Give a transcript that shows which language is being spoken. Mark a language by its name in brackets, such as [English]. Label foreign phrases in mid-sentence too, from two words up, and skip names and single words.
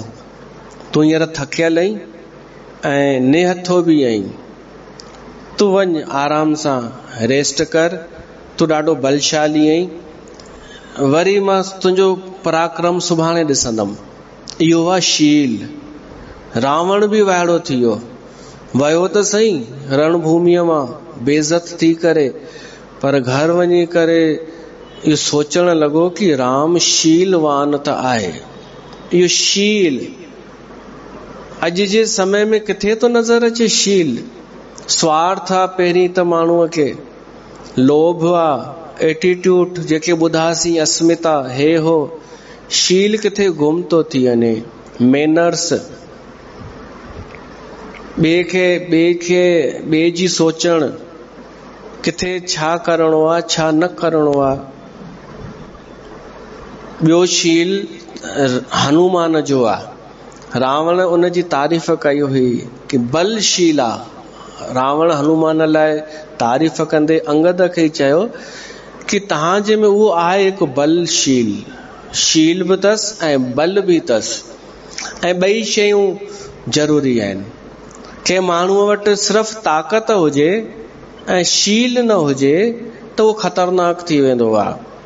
[Sindhi] तूं हींअर थकियल आहीं ऐं निहथो बि आहीं, तूं वञ आराम सां रेस्ट कर, तूं ॾाढो बलशाली आहीं, वरी मां तुंहिंजो पराक्रम सुभाणे ॾिसंदमि। इहो आहे शील। रावण बि वाइड़ो थी वियो त सही रणभूमिअ मां बेइज्जत थी करे, पर घर वञी करे इहो सोचण लॻो कि राम शीलवान त आहे। इहो शील अॼु जे समय में किथे थो नज़र अचे। शील स्वार्थ आहे पहिरीं त माण्हूअ खे, लोभ आहे, एटीट्यूड जेके ॿुधासीं, अस्मिता, हे हो। शील किथे गुम थो थी वञे। मैनर्स, ॿिए जी सोचण, किथे छा करणो आहे छा न करणो आहे। ॿियो शील हनुमान जो आहे। रावण उन जी तारीफ़ कई हुई कि बलशील आहे। रावण हनुमान लाइ तारीफ़ कंदे अंगद खे चयो कि तव्हांजे में उहो आहे हिकु बलशील। शील बि अथसि ऐं बल बि अथसि, ऐं ॿई शयूं ज़रूरी आहिनि। कंहिं माण्हूअ वटि सिर्फ़ ताक़त हुजे ऐं शील न हुजे त उहो ख़तरनाक थी वेंदो आहे।